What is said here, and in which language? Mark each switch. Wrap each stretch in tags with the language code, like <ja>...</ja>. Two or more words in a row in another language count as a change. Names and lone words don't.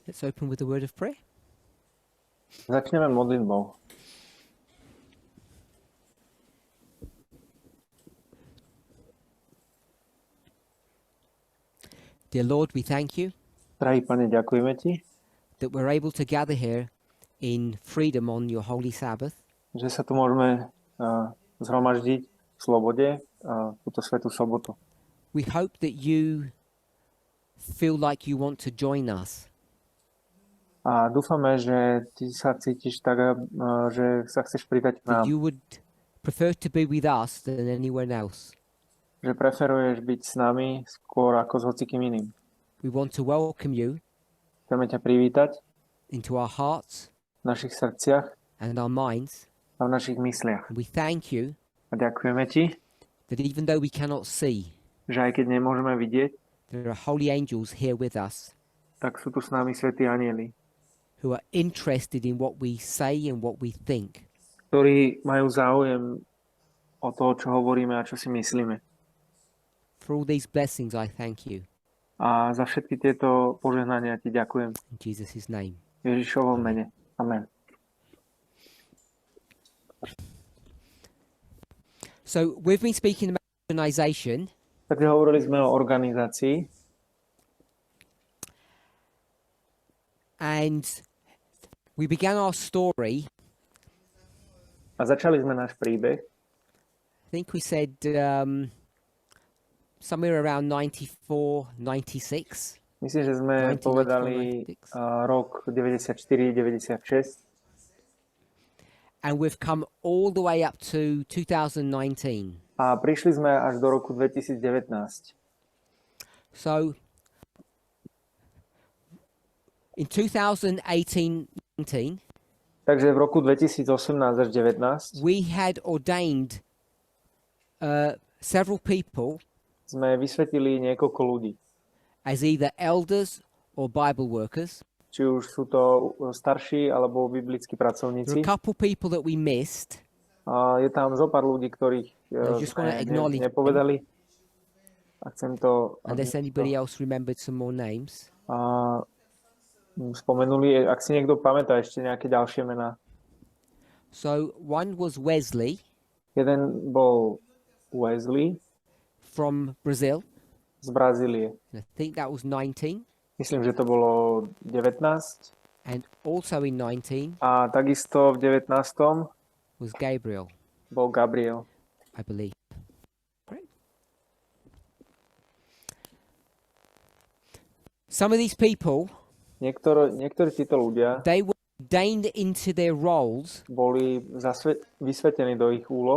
<en>Let's open with a word of prayer.</en> <sk>Začneme modlitbou.</sk> <en>Dear Lord, we thank you</en> <sk>Drahý Pane, ďakujeme Ti,</sk> <en>that we're able to gather here in freedom on your holy Sabbath.</en> <sk>že sa tu môžeme zhromaždiť v slobode túto svätú sobotu.</sk> <en>We hope that you feel like you want to join us.</en> <sk>A dúfame, že Ty sa cítiš tak, že sa chceš pridať k nám.</sk> <en>That you would prefer to be with us than anyone else.</en> <sk>Že preferuješ byť s nami skôr ako s hocikým iným.</sk> <en>We want to welcome you</en> <sk>Chceme ťa privítať</sk> <en>into our hearts</en> <sk>v našich srdciach</sk> <en>and our minds.</en> <sk>a v našich mysliach.</sk> <en>We thank you</en> <sk>A ďakujeme Ti,</sk> <en>that even though we cannot see,</en> <sk>že aj keď nemôžeme vidieť,</sk> <en>there are holy angels here with us</en> <sk>tak sú tu s nami svätí anjeli,</sk> <en>who are interested in what we say and what we think.</en> <sk>ktorí majú záujem o to, čo hovoríme a čo si myslíme.</sk> <en>For all these blessings, I thank you.</en> <sk>A za všetky tieto požehnania Ti ďakujem.</sk> <en>In Jesus' name.</en> <sk>V Ježišovom mene. Amen.</sk> <en>So we've been speaking about organization,</en> <sk>Takže hovorili sme o organizácii</sk> <en>and we began our story.</en> <sk>a začali sme náš príbeh.</sk> <en>I think we said somewhere around 94, 96.</en> <sk>Myslím, že sme 1994, povedali 96. rok 94-96</sk> <en>And we've come all the way up to 2019.</en> <sk>a prišli sme až do roku 2019.</sk> <en>So in 2018-19,</en> <sk>Takže v roku 2018 až 2019</sk> <en>we had ordained several people</en> <sk>sme vysvetili niekoľko ľudí.</sk> <en>as either elders or Bible workers.</en> <sk>Či už sú to starší alebo biblickí</sk> <en>There are</en> <sk>pracovníci.</sk> <en>a couple people that we missed.</en> <sk>A je tam zo pár ľudí, ktorých</sk> <en>I just wanna acknowledge them.</en> <sk>nepovedali. A chcem to</sk> <en>Unless anybody else remembered some more names.</en> <sk>spomenuli. Ak si niekto pamätá ešte nejaké ďalšie mená.</sk> <en>So one was Wesley</en> <sk>Jeden bol Wesley</sk> <en>from Brazil.</en> <sk>z Brazílie.</sk> <en>I think that was 19.</en> <sk>Myslím, že to bolo 19.</sk> <en>And also in 19</en> <sk>A takisto v 19.</sk> <en>was Gabriel,</en> <sk>bol Gabriel.</sk> <en>I believe. Right. Some of these people,</en> <sk>Niektorí títo ľudia</sk> <en>they were ordained into their roles</en> <sk>boli vysvetení do ich úloh</sk>